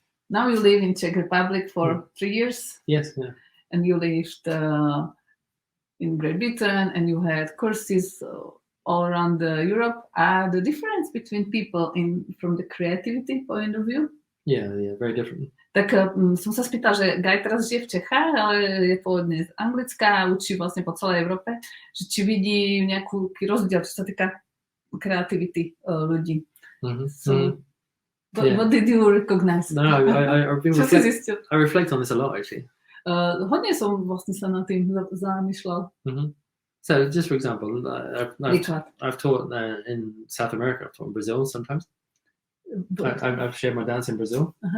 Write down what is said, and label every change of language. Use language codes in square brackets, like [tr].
[en] Now you live in Czech Republic for 3 years. Yes, yeah. And you lived in Great Britain, and you had courses all around Europe. The difference between people from the creativity point of view? Yeah, very different. [sk] Tak som sa spýtal, že Guy teraz žije v Čechách, ale je pôvodne z Anglicka a učí vlastne po celej Európe, že či vidí nejaký rozdiel, čo sa týka kreativity ľudí. [en] What did you recognize? No, I reflect on this a lot, actually. [sk] Hodne som vlastne sa nad tým zamýšľal. [en] So, just for example, I've taught in South America. I've taught in Brazil sometimes. I've shared my dance in Brazil.